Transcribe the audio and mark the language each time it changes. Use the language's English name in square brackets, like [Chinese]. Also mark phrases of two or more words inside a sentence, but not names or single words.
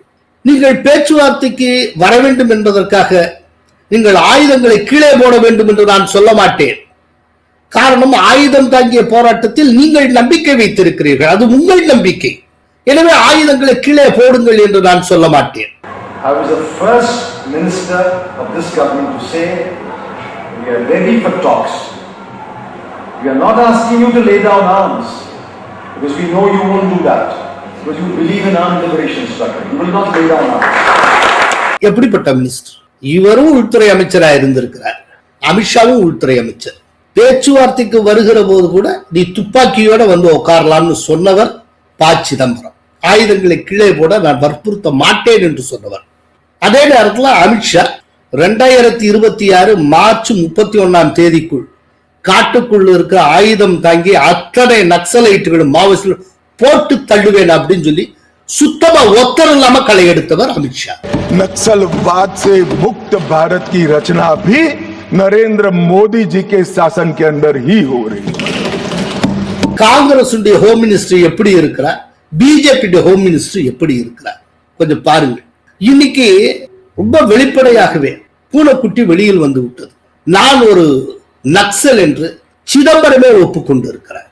[Tamil] நீங்கள் பேச்சுவார்த்தைக்கு வர வேண்டும் என்பதற்காக நீங்கள் ஆயுதங்களை கீழே போட வேண்டும் என்று நான் சொல்ல மாட்டேன். காரணம், ஆயுதம் தாங்கிய போராட்டத்தில் நீங்கள் நம்பிக்கை வைத்திருக்கிறீர்கள், அது உங்கள் நம்பிக்கை. எனவே ஆயுதங்களை கீழே போடுங்கள் என்று நான் சொல்ல மாட்டேன். [English] I was the first minister of this government to say we are ready for talks. We are not asking you to lay down arms because we know you won't do that because you believe in armed liberation struggle. You will not lay down arms. [Tamil] எப்படிப்பட்ட மினிஸ்டர்? இவரும் உள்துறை அமைச்சராக இருந்திருக்கிறார், அமித்ஷாவும் உள்துறை அமைச்சர். பேச்சுவார்த்தைக்கு வருகிற போது கூட நீ துப்பாக்கியோட வந்து உட்காரலாம்னு சொன்னவர் ப. சிதம்பரம். ஆயுதங்களை கீழே போட நான் வற்புறுத்த மாட்டேன் என்று சொன்னவர். அதே நேரத்தில் அமித்ஷா 2026 மார்ச் 31 காட்டுக்குள்ள இருக்க ஆயுதம் தாங்கி அத்தனை நக்சலைட்டுகளும் மாவோயிஸ்டுகளும் போட்டு தள்ளுவேன் அப்படின்னு சொல்லி சுத்தமா ஒத்தர் இல்லாம களை எடுத்தவர் அமித்ஷா. [Hindi] नक्सलवाद से मुक्त भारत की रचना भी नरेंद्र मोदी जी के शासन के अंदर ही हो रही है. [Tamil] காங்கிரஸ் [English] home minister [Tamil] எப்படி இருக்கிறார், பிஜேபி [English] home minister [Tamil] எப்படி இருக்கிறார் கொஞ்சம் பாருங்க. இன்னைக்கு ரொம்ப வெளிப்படையாகவே பூனைக்குட்டி வெளியில் வந்து விட்டது. நான் ஒரு நக்சல் என்று சிதம்பரமே ஒப்புக்கொண்டு இருக்கிறார்.